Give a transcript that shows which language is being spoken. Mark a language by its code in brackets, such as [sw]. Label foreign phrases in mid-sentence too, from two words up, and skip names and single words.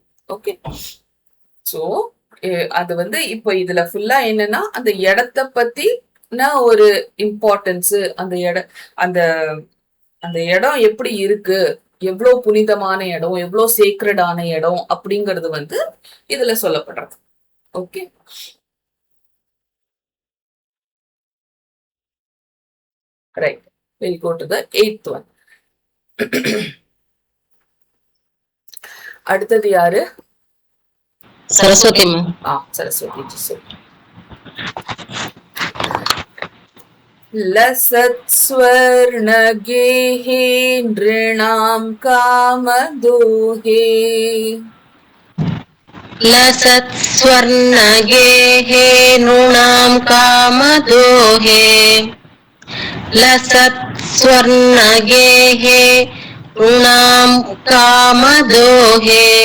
[en] Okay, so [ta] அது வந்து இப்ப இதுல ஃபுல்லா என்னன்னா, அந்த இடத்த பத்தி ஒரு இம்பார்ட்டன்ஸ், அந்த இடம் எப்படி இருக்கு, எவ்வளவு புனிதமான இடம், எவ்வளவு சேக்ரடான இடம் அப்படிங்கிறது வந்து இதுல சொல்லப்படுறது. ஓகே, [en] ரைட், we'll go to the 8th one. [ta] அடுத்தது யாரு? சரஸ்வதி மேம். சரஸ்வதி ஜி சொல். [sa] लसत् स्वर्णगेहे नृणां कामदोहे लसत् स्वर्णगेहे नृणां कामदोहे लसत् स्वर्णगेहे नृणां कामदोहे